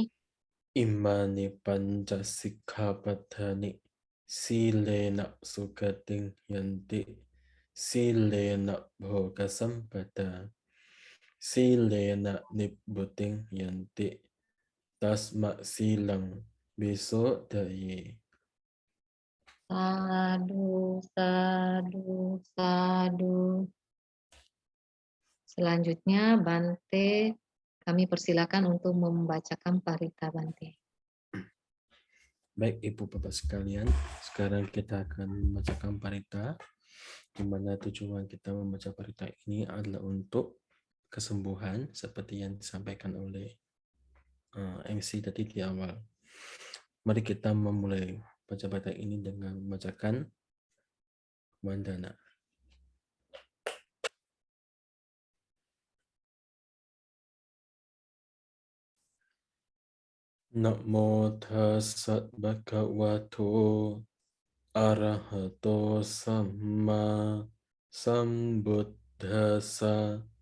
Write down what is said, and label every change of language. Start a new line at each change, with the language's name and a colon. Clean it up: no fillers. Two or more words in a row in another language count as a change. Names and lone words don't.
Pali: Imani Panca Sikkhapadani Silena Sukating Yanti Silena Bhoga Sampada Silena Nibbuting Yanti Tasma Silang Biso Daye. Sadu, sadu, sadu.
Indonesian: Selanjutnya Bante, kami persilakan untuk membacakan parita Bante. Baik Ibu Bapak sekalian, sekarang kita akan membacakan parita, di mana tujuan kita membaca parita ini adalah untuk kesembuhan seperti yang disampaikan oleh MC tadi di awal. Mari kita memulai baca parita ini dengan membacakan Wandana.
Pali: Namo tassa bhagavato arahato samma sambuddhassa.